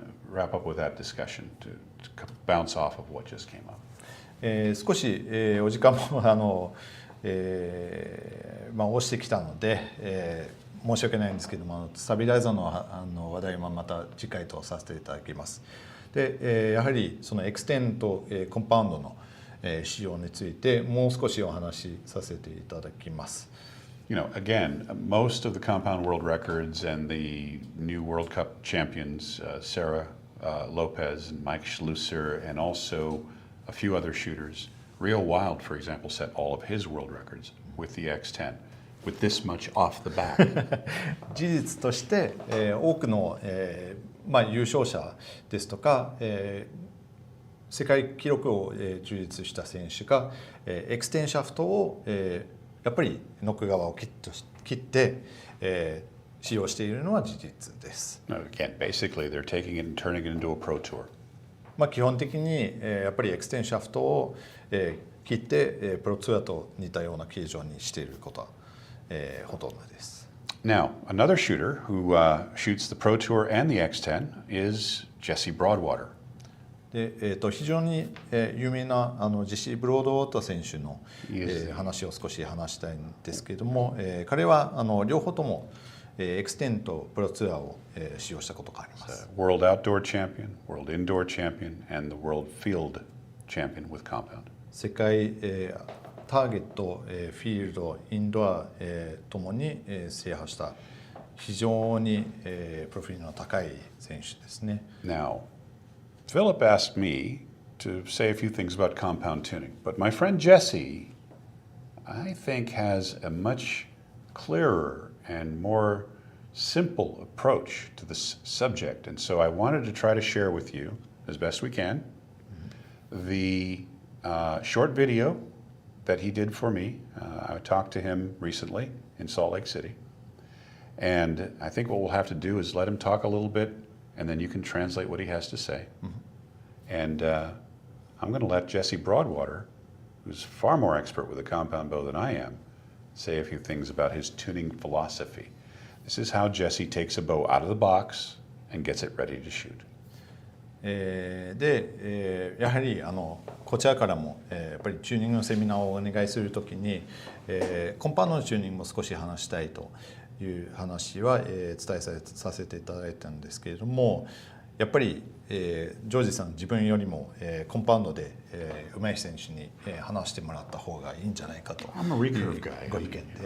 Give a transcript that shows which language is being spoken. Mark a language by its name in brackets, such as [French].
[English] wrap up with that discussion to bounce off of what just came up. [Japanese] 少し、お時間も押してきたので、申し訳ないんですけども、スタビライザーの話題はまた次回とさせていただきます。で、やはりそのエクステンとコンパウンドの使用についてもう少しお話しさせていただきます。 [English] You know, again, most of the compound world records and the new World Cup champions, Sarah Lopez and Mike Schlusser, and also a few other shooters. Rio Wild, for example, set all of his world records with the X10, with this much off the back. [Japanese] 事実として、多くの、優勝者ですとか、世界記録を、樹立した選手が、エクステンシャフトを、やっぱりノック側を切って、使用しているのは事実です。 [English] Again, basically, they're taking it and turning it into a pro tour. [Japanese] 基本的に、やっぱりエクステンシャフトを、切って、プロツアーと似たような形状にしていることは、ほとんどです。 [English] Now, another shooter who shoots the Pro Tour and the X10 is Jesse Broadwater. [Japanese] で、非常に、有名なジェシー・ブロードウォーター選手の、話を少し話したいんですけれども、彼は両方ともエクステンとプロツアーを使用したことがあります。 [English] World Outdoor Champion, World Indoor Champion, and the World Field Champion with Compound. [Japanese] 世界、ターゲット、フィールド、インドア、ともに、制覇した非常に、プロフィールの高い選手ですね。 [English] Now, Philip asked me to say a few things about compound tuning, but my friend Jesse, I think, has a much clearer and more simple approach to this subject. And so I wanted to try to share with you, as best we can, the short video that he did for me. I talked to him recently in Salt Lake City. And I think what we'll have to do is let him talk a little bit, and then you can translate what he has to say. And I'm going to let Jesse Broadwater, who's far more expert with a compound bow than I am, say a few things about his tuning philosophy. This is how Jesse takes a bow out of the box and gets it ready to shoot. [Japanese] で、やはりこちらからも、やっぱりチューニングのセミナーをお願いするときに、コンパウンドのチューニングも少し話したいという話は、伝えさせていただいたんですけれども、やっぱり、ジョージさん自分よりも、コンパウンドで、上手い選手に、話してもらった方がいいんじゃないかというご意見で、